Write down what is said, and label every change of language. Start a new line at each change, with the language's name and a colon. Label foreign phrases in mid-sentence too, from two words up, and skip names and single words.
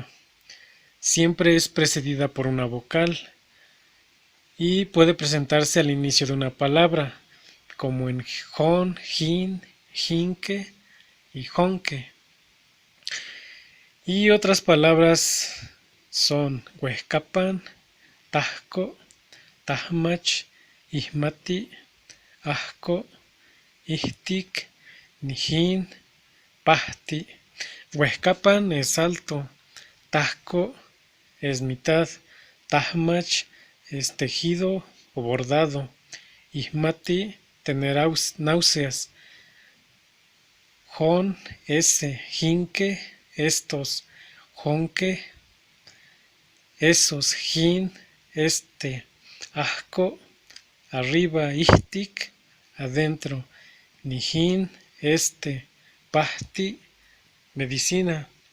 Spanish: Siempre es precedida por una vocal y puede presentarse al inicio de una palabra, como en jon, jin, jinque y jonque. Y otras palabras son huescapan, tajco, tajmach, ihmati, ajco, ihtic, nijin, pahti. Huescapan es alto, tajco es mitad, tajmach es tejido o bordado, ihmati tener náuseas, jon ese, jinque estos, jonque esos, jin este, ajco arriba, ihtic adentro, nijin este, pahti medicina.